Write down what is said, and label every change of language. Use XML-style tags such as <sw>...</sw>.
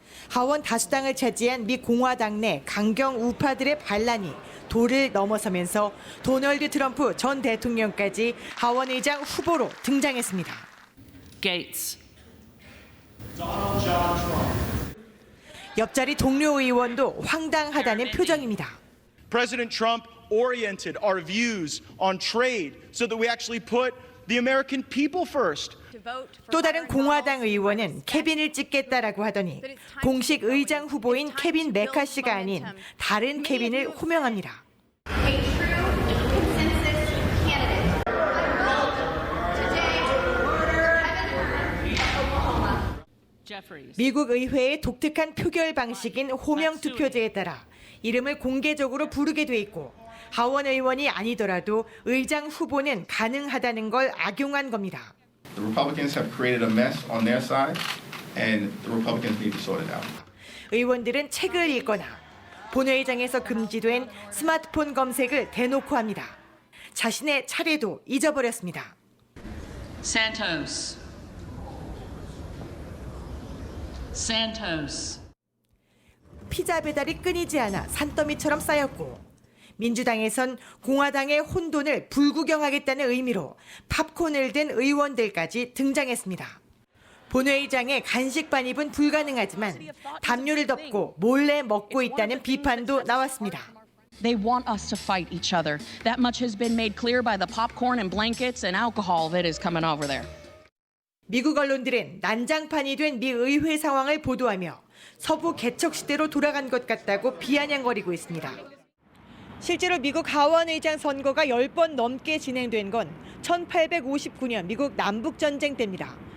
<ko>하원 다수당을 차지한 미 공화당 내 강경 우파들의 반란이 도를 넘어서면서 도널드 트럼프 전 대통령까지 하원 의장 후보로 등장했습니다.</ko> <en>Gates.</en> <ko>옆자리 동료 의원도 황당하다는 표정입니다.</ko> <en>President Trump oriented our views on trade so that we actually put the American people first.</en> <ko>또 다른 공화당 의원은 케빈을 찍겠다라고 하더니 공식 의장 후보인 케빈 메카시가 아닌 다른 케빈을 호명합니다. 미국 의회의 독특한 표결 방식인 호명 투표제에 따라 이름을 공개적으로 부르게 돼 있고 하원 의원이 아니더라도 의장 후보는 가능하다는 걸 악용한 겁니다.</ko> <en>The Republicans have created a mess on their side, and the Republicans need to sort it out.</en> <ko>의원들은 책을 읽거나 본회의장에서 금지된 스마트폰 검색을 대놓고 합니다. 자신의 차례도 잊어버렸습니다.</ko> <en>Santos.</en> <ko>피자 배달이 끊이지 않아 산더미처럼 쌓였고 민주당에선 공화당의 혼돈을 불구경하겠다는 의미로 팝콘을 든 의원들까지 등장했습니다. 본회의장에 간식반 입은 불가능하지만 담요를 덮고 몰래 먹고 있다는 비판도 나왔습니다.</ko> <en>They want us to fight each other. That much has been made clear by the popcorn and blankets and alcohol that is coming over there.</en> <ko>미국 언론들은 난장판이 된 미 의회 상황을 보도하며 서부 개척 시대로 돌아간 것 같다고 비아냥거리고 있습니다. 실제로 미국 하원 의장 선거가 10번 넘게 진행된 건 1859년 미국 남북전쟁 때입니다.</ko>